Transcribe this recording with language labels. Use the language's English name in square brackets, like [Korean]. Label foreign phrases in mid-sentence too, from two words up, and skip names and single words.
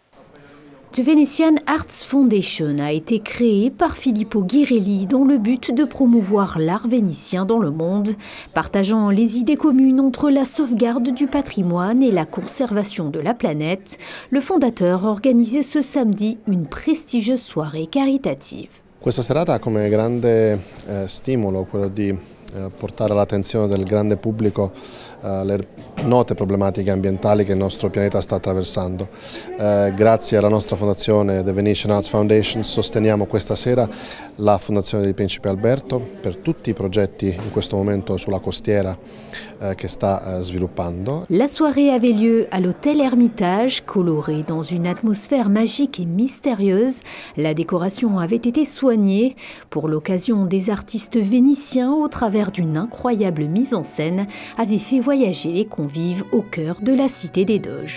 [French] The Venetian Arts Foundation a été créée par Filippo Ghirelli dans le but de promouvoir l'art vénitien dans le monde, partageant les idées communes entre la sauvegarde du patrimoine et la conservation de la planète. Le fondateur a organisé ce samedi une prestigieuse soirée caritative. [Italian] Questa serata ha come grande stimolo quello di portare all'attenzione del grande pubblico le note problematiche ambientali che il nostro pianeta sta attraversando. Grazie alla nostra fondazione The Venetian Arts Foundation sosteniamo questa sera la Fondazione del Principe Alberto per tutti i progetti in questo momento sulla costiera che sta sviluppando. [French] La soirée avait lieu à l'hôtel Hermitage, coloré dans une atmosphère magique et mystérieuse. La décoration avait été soignée. Pour l'occasion, des artistes vénitiens, au travers d'une incroyable mise en scène, avaient fait voyager les convives au cœur de la cité des Doges.